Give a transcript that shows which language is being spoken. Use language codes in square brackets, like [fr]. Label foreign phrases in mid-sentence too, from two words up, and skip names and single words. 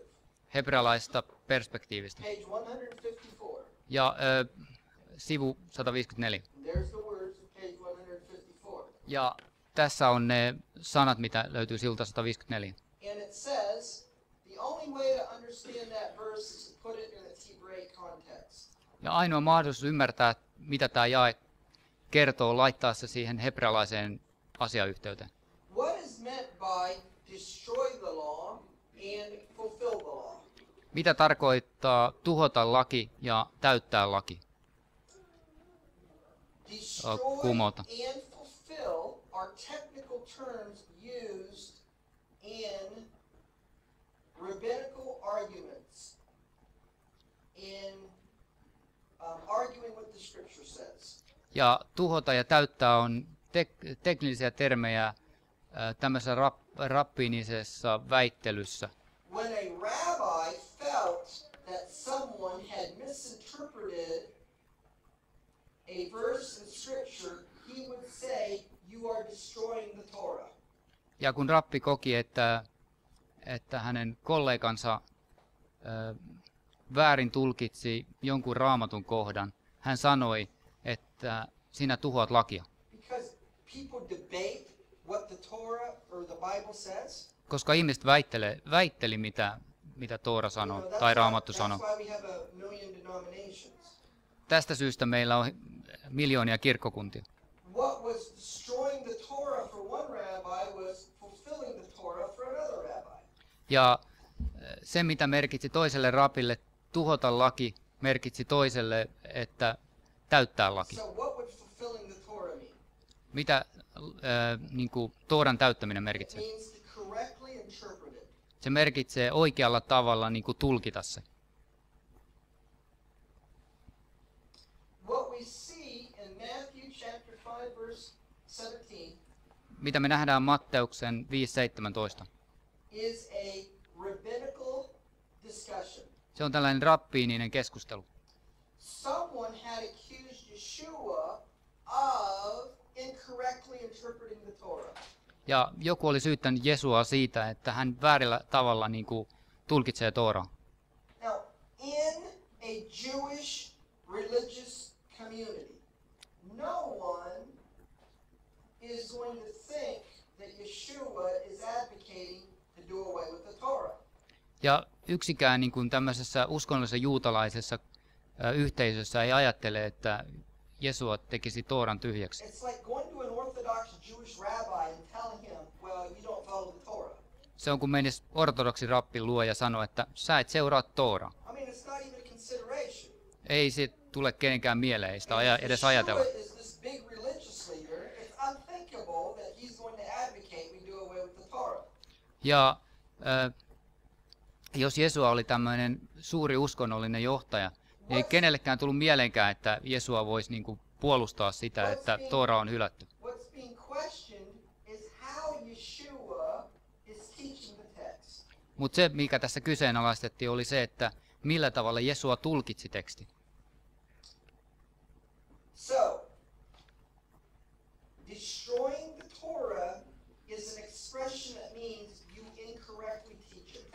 [fi] Hebrealaisesta perspektiivistä. [en] Page 154. [fi] Ja sivu 154. [en] There's the words of page 154. [fi] Ja tässä on ne sanat, mitä löytyy sivulta 154. [en] And it says, the only way to understand that verse is to put it in its Hebraic context. [fi] Ja ainoa mahdollisuus ymmärtää, mitä tämä jae kertoo, laittaa se siihen hebrealaiseen asiayhteyteen. [en] What is meant by destroy the law and fulfill the law? [fi] Mitä tarkoittaa tuhota laki ja täyttää laki? [en] Destroy [fi] kumota. [en] and fulfill are technical terms used in rabbinical arguments, in arguing what the scripture says. [fi] Ja tuhota ja täyttää on teknisiä termejä tämmöisessä rappiinisessa väittelyssä. [en] When a rabbi felt that someone had misinterpreted a verse in scripture, he would say, you are destroying the Torah. [fi] Ja kun rappi koki, että hänen kollegansa väärin tulkitsi jonkun raamatun kohdan, hän sanoi, että sinä tuhoat lakia. [en] Because people debate what the Torah or the Bible says. [fi] Koska ihmiset väitteli, mitä Toora sanoo tai Raamattu sanoo. [en] That's why we have a million denominations. [fi] Tästä syystä meillä on miljoonia kirkkokuntia. [en] What was destroying the Torah for one rabbi was fulfilling the Torah for another rabbi. [fi] Ja se, mitä merkitsi toiselle rapille tuhota laki, merkitsi toiselle, että täyttää laki. [en] So what would fulfilling the Torah mean? [fi] Mitä niin kuin Tooran täyttäminen [en] It [fi] merkitsee? [en] means to correctly interpret it. [fi] Se merkitsee oikealla tavalla niin kuin tulkita se. [en] What we see in Matthew chapter 5 verse 17 [fi] Mitä me nähdään Matteuksen 5.17? [en] is a rabbinical discussion. [fi] Se on tällainen rappiininen keskustelu. [en] Someone had accused Yeshua of incorrectly interpreting the Torah. [fi] Ja joku oli syyttänyt Jesua siitä, että hän väärillä tavalla niin kuin tulkitsee Tooraa. [en] Now, in a Jewish religious community, no one is going to think that Yeshua is advocating to do away with the Torah. [fi] Ja yksikään niin kuin tämmöisessä uskonnollisessa juutalaisessa yhteisössä ei ajattele, että Jesua tekisi Tooran tyhjäksi. [en] It's like going to an Orthodox Jewish rabbi and telling him, well, you don't follow the Torah. [fi] Se on kuin menisi ortodoksi rappin luo ja sanoo, että sä et seuraa Tooraa. [en] I mean, it's not even a consideration. [fi] Ei se tule kenenkään mieleen, ei sitä [en] And if [fi] edes [en] Yeshua [fi] ajatella. [en] is this big religious leader, it's unthinkable that he's going to advocate we do away with the Torah. [fi] Ja jos Jesua oli tämmöinen suuri uskonnollinen johtaja, niin ei kenellekään tullut mieleenkään, että Jesua voisi niin kuin puolustaa sitä, että Toora on hylätty. [en] What's being questioned is how Yeshua is teaching the text. [fi] Mutta se, mikä tässä kyseenalaistettiin, oli se, että millä tavalla Jesua tulkitsi teksti. [en] So, destroying the Torah is an expression that means you incorrectly teach it.